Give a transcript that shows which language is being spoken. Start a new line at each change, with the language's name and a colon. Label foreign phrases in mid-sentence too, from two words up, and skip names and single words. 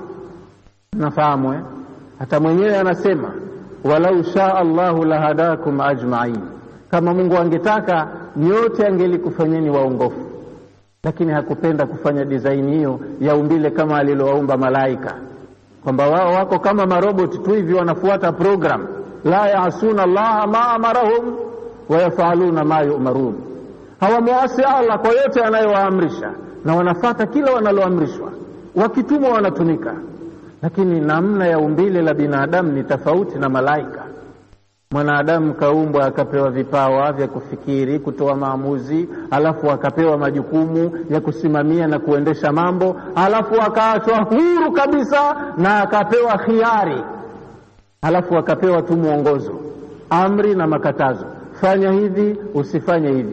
Swahili: Nafahamu hata mwenyewe anasema,
Arabic: ولو شاء الله لهداكم أجمعين,
Swahili: kama Mungu angetaka nyote angelikufanyeni waongofu. Lakini hakupenda kufanya design hiyo ya umbile kama alilowaumba malaika, kwamba wao wako kama marobot tu hivi, wanafuata program.
Arabic: لا يعصون الله ما أمرهم ويفعلون ما يؤمرون.
Swahili: hawamuasi Allah kwa yote anayowaamrisha, na wanafata kila wanaloamrishwa, wakitumwa wanatumika. Lakini namna ya umbile la binadamu ni tofauti na malaika. Mwanadamu kaumbwa akapewa vipawa vya kufikiri, kutoa maamuzi, alafu akapewa majukumu ya kusimamia na kuendesha mambo, alafu akaachwa huru kabisa na akapewa khiari, alafu akapewa tu mwongozo, amri na makatazo, fanya hivi, usifanye hivi.